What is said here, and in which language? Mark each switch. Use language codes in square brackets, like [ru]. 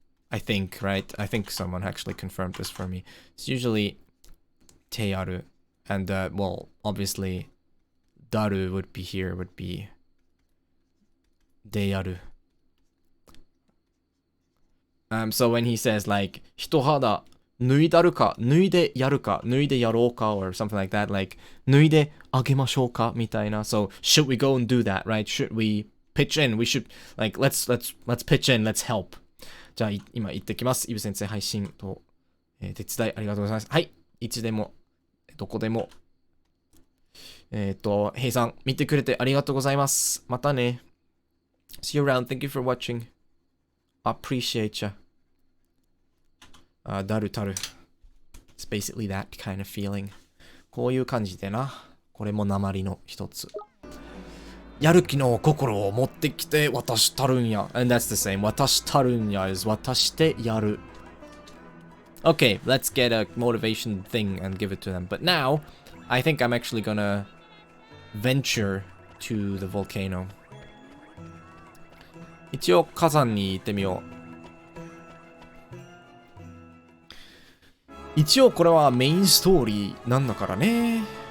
[en] I think, right? I think someone actually confirmed this for me. It's usually teyaru. And, well, obviously, daru would be here, would be deyaru. So when he says like [ja] 人肌脱いだるか脱いでやるか脱いでやろうか [en] or something like that, like [ja] 脱いであげましょうかみたいな。 [en] So should we go and do that, right? Should we pitch in? We should like let's pitch in, let's help. [ja] じゃあ今行ってきます。イブ先生配信と、手伝いありがとうございます。はい、いつでもどこでもヘイさん見てくれてありがとうございます。またね。 [en] See you around. Thank you for watching. Appreciate ya. [ja] だるたる。 [en] It's basically that kind of feeling. [ja] こういう感じでな。これも訛りの一つ。やる気の心を持ってきて渡したるんや。 [en] And that's the same. [ja] 渡したるんや [en] is [ja] 渡してやる。 [en] Okay, let's get a motivation thing and give it to them. But now, I think I'm actually gonna venture to the volcano. [ja] 一応火山に行ってみよう。一応これはメインストーリーなんだからね。